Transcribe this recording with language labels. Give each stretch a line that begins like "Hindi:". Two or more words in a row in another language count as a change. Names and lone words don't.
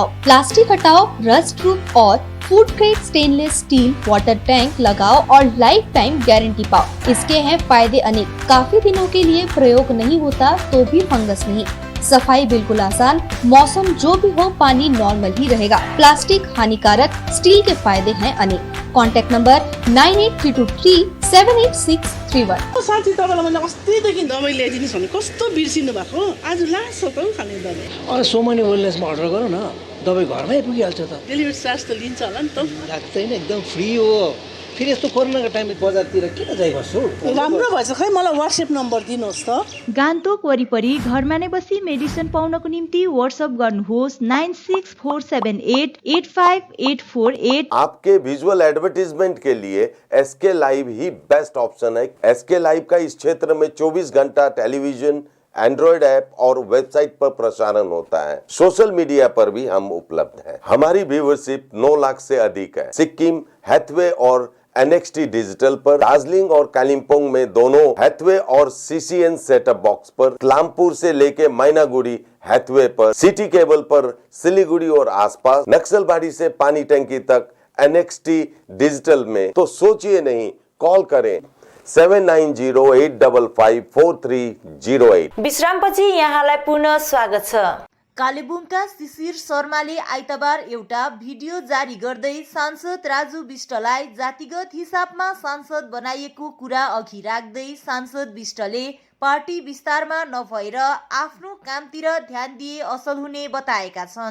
Hindi: प्लास्टिक हटाओ,
English: rust proof
Hindi: और
English: food grade stainless steel water tank
Hindi: लगाओ और
English: lifetime guarantee
Hindi: पाओ. इसके हैं फायदे अनेक. काफी दिनों के लिए प्रयोग नहीं होता तो भी फंगस नहीं. सफाई बिल्कुल आसान. मौसम जो भी हो पानी नॉर्मल ही रहेगा. प्लास्टिक हानिकारक, स्टील के फायदे हैं अनेक.
English: contact number 9832378631.
Nepali: साथी तपाईलाई मैले अस्तिदेखि दबाई ल्याइदिनुस् भने कस्तो बिर्सिनु भएको. आज लास्ट हो त खाने दबाई. अरे सोमनी वेलनेसमा अर्डर गरौँ न, दबाई घरमै पुगिहाल्छ त.
English: delivery charge
Nepali: त लिन्छ होला नि त. लाग्दैन, एकदम फ्री हो. फेरि यस्तो कोरोनाको टाइममा बजारतिर किन जाइ बस्छु. राम्रो भएछ. खै मलाई WhatsApp नम्बर दिनुहोस् त. गान्तोक वरिपरि घरमा नै बसी मेडिसिन पाउनको निम्ति WhatsApp गर्नुहोस् 9647885848.
Hindi: आपके
English: visual advertisement
Hindi: के लिए SK लाइव ही
English: best option
Hindi: है. SK लाइव का इस क्षेत्र में 24 घंटा टेलीविजन,
English: Android app
Hindi: और वेबसाइट पर प्रसारण होता है.
English: social media
Hindi: पर भी हम उपलब्ध हैं. हमारी व्यूवरशिप 9 लाख से अधिक है. सिक्किम, हैथवे और NXT डिजिटल पर, दार्जिलिंग और कालिम्पोंग में दोनों हैथवे और CCN
English: setup box
Hindi: पर, क्लामपुर से लेके मैनागुड़ी हैथवे पर, सिटी केबल पर सिलीगुड़ी और आसपास, नक्सलबाड़ी से पानी टंकी तक NXT डिजिटल में. तो सोचिए नहीं, कॉल करें 7908554308.
Nepali: विश्रामपछि यहाँलाई पुनः स्वागत छ. कालेबुङका शिशिर शर्माले आइतबार एउटा भिडियो जारी गर्दै सांसद राजु विष्टलाई जातिगत हिसाबमा सांसद बनाइएको कुरा अघि राख्दै सांसद विष्टले पार्टी विस्तारमा नभएर आफ्नो कामतिर ध्यान दिए असल हुने बताएका छन्.